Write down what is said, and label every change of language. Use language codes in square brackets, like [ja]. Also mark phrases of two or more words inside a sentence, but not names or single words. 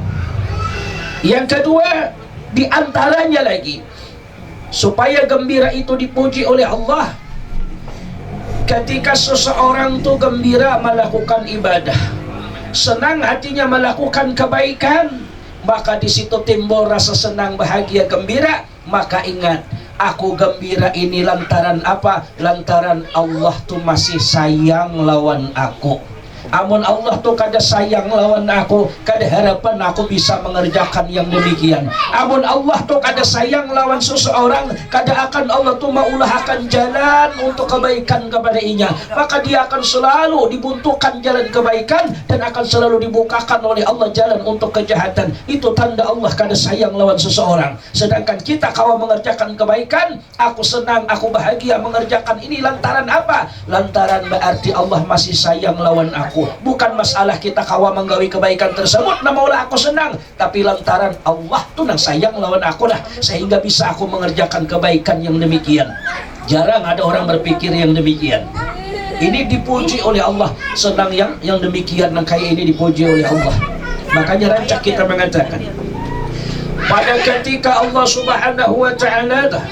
[id] Yang kedua, diantaranya lagi supaya gembira itu dipuji oleh Allah, ketika seseorang itu gembira melakukan ibadah, senang hatinya melakukan kebaikan, maka di situ timbul rasa senang, bahagia, gembira. [bjn] Maka ingat, aku gembira ini lantaran apa? Lantaran Allah tuh masih sayang lawan aku. Amun Allah tuh kada sayang lawan aku, kada harapan aku bisa mengerjakan yang demikian. Amun Allah tuh kada sayang lawan seseorang, kada akan Allah tuh maulahkan jalan untuk kebaikan kepada inya. [id] Maka dia akan selalu dibuntukan jalan kebaikan dan akan selalu dibukakan oleh Allah jalan untuk kejahatan. [bjn] Itu tanda Allah kada sayang lawan seseorang. [id] Sedangkan kita kalau mengerjakan kebaikan, aku senang, aku bahagia mengerjakan ini lantaran apa? [bjn] Lantaran berarti Allah masih sayang lawan aku. Bukan masalah kita kawa menggawi kebaikan tersebut nah maulah aku senang, tapi lantaran Allah tuh nang sayang lawan aku lah, sehingga bisa aku mengerjakan kebaikan yang demikian. [id] Jarang ada orang berpikir yang demikian. Ini dipuji oleh Allah, senang yang demikian, nang kayak ini dipuji oleh Allah. Makanya rancak kita mengatakan, pada ketika Allah [ar] سبحانه وتعالى